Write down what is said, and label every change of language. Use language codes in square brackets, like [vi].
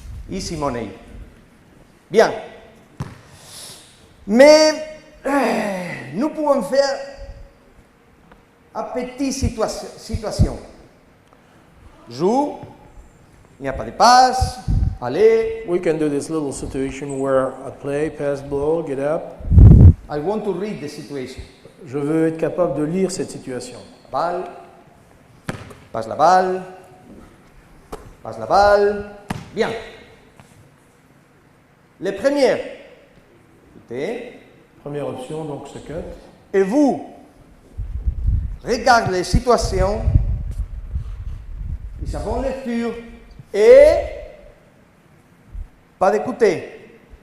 [en] Easy money. Bien. [fr] Mais nous pouvons faire une petite situation. Joue, il n'y a pas de passe, allez. [en] We can do this little situation where I play, pass ball, get up. I want to read the situation. [fr] Je veux être capable de lire cette situation. Balle, passe la balle, passe la balle. Bien. Les premières. Écoutez. Première option, donc ce cut. Et vous, regardez les situations, ils savent lecture et pas d'écouter.